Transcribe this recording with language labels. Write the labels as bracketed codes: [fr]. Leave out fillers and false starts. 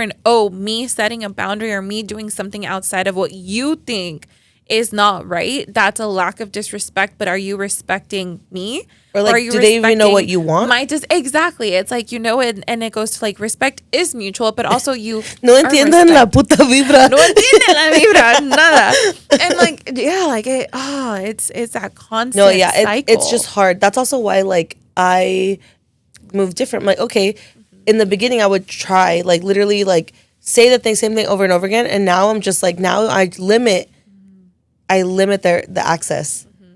[en] And me setting a boundary or me doing something outside of what you think is not right. That's a lack of disrespect. But are you respecting me? Or like, do they even know what you want? Exactly. It's like, you know, and it goes to like respect is mutual, but also you [es] no entienden la puta vibra. No entienden la vibra, nada. [en] And like, yeah, like it's that constant cycle. It's just hard. That's also why like I move different. I'm like, okay, in the beginning I would try like literally like say the same thing over and over again, and now I'm just like, now I limit the access.